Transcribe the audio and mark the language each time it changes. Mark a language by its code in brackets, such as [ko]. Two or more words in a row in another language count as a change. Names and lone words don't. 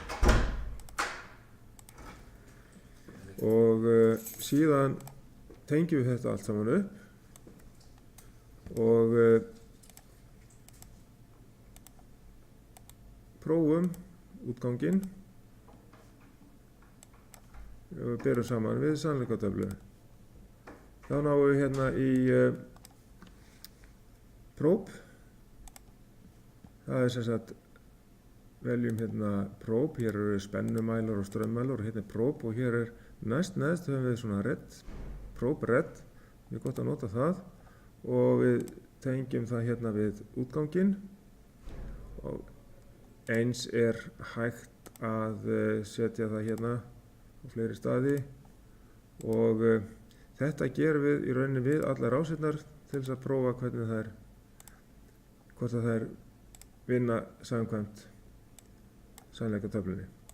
[is] og síðan tengjum við þetta allt saman upp og prófum útganginn og berum saman við sannleikatöflu. Þá náum við hérna í probe. Það sem sagt, veljum hérna probe, hér eru spennumælar og strömmælar og hérna probe og hér neðst höfum við svona [en] red, probe red, [is] mjög gott að nota það og við tengjum það hérna við útganginn og eins hægt að setja það hérna á fleiri staði og þetta gerum við í rauninni við allar rásirnar til þess að prófa hvort að þær vinna samkvæmt sannleikatöflunni.